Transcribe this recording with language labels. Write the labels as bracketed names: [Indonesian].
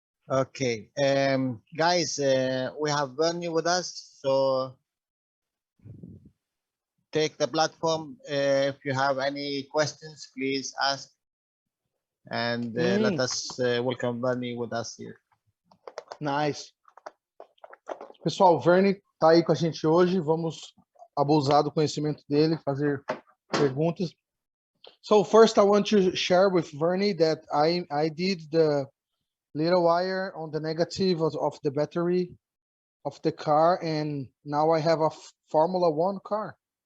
[English] Okay, guys, we have Vernie with us, so take the platform. If you have any questions, please ask, and let us welcome Vernie with us here. Nice. [Portuguese] Pessoal, o Vernie tá aí com a gente hoje. Vamos abusar do conhecimento dele, fazer perguntas. [English] So first, I want to share with Vernie that I did the little wire on the negative of the battery of the car, and now I have a Formula One car.